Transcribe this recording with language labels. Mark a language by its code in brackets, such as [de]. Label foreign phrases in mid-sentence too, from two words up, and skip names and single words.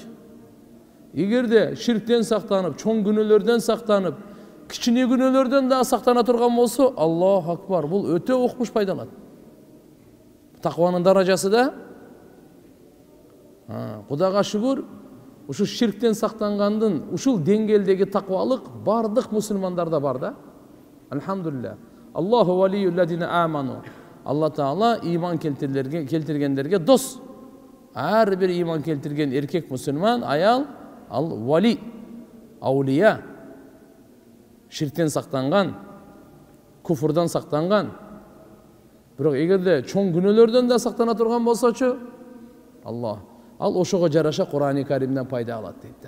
[ky] Эгерде ширктен сактанып, чоң күнөөлөрдөн сактанып, кичине күнөөлөрдөн да сактана турган болсо, [ar] الله أكبر, [ky] бул өтө укмуш пайда алат. Такванын даражасы да Кудайга шүгүр, ушул ширктен сактангандын ушул деңгээлдеги таквалык бардык мусулмандарда бар да. Алхамдулилlah. [ar] الله ولي الذين آمنوا. [ky] Алла Таала иман келтиргендерге дос. Ар бир иман келтирген эркек мусулман, аял, ал вали, аулия. Ширктен сактанган, куфурдан сактанган. Бирок эгерде чоң күнөөлөрдөн да сактана турган болсочу, Алла ал ошого жараша Кур'ан-ы Каримден пайда алат дейт.